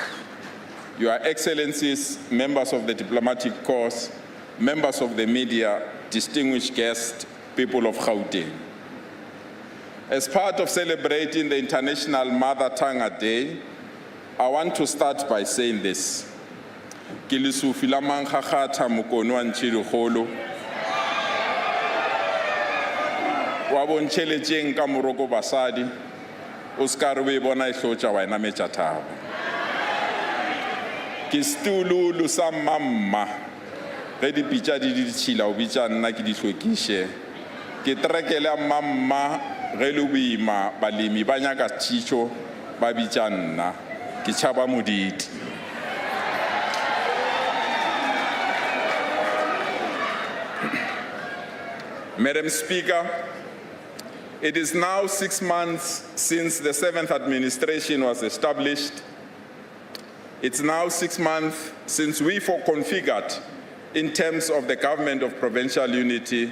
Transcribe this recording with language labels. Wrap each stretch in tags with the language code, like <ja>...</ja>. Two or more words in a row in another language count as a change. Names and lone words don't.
<en>Your Excellencies, members of the diplomatic corps, members of the media, distinguished guests, people of Gauteng. As part of celebrating the International Mother Tongue Day, I want to start by saying this.</en> <nso>Ke lesufi la mankgakgatha mokono wa ntšhedikgolo wa bontšheletšeng ka moroko basadi o se ka re o e bona e hlotša wa enametša thaba. Ke setululu sa mmamma ge dipitša di ditšhila o bitša nna ke di hlwekiše. Ke terekele mmamma ge le boima balemi ba nyaka tšhišo ba bitša nna ke tšhaba moditi.</nso> <en>Madam Speaker, it is now 6 months since the 7th administration was established. It's now 6 months since we configured in terms of the government of provincial unity.</en>